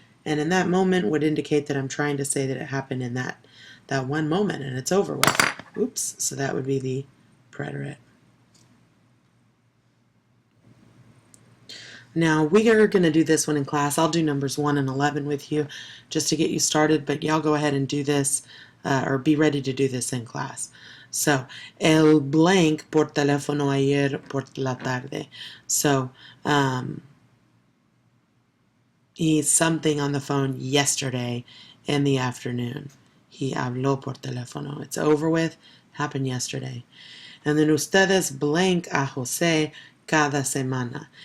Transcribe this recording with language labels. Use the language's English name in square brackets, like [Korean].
[English] And in that moment would indicate that I'm trying to say that it happened in that one moment and it's over with. Oops. So that would be the preterite. Now we are going to do this one in class. I'll do numbers 1 and 11 with you just to get you started, but y'all go ahead and do this or be ready to do this in class. [Spanish] So, el blank por teléfono ayer por la tarde. [English] So, he's something on the phone yesterday in the afternoon. [Spanish] He habló por teléfono. [English] It's over with. Happened yesterday. And then [Spanish] ustedes blank a José cada semana.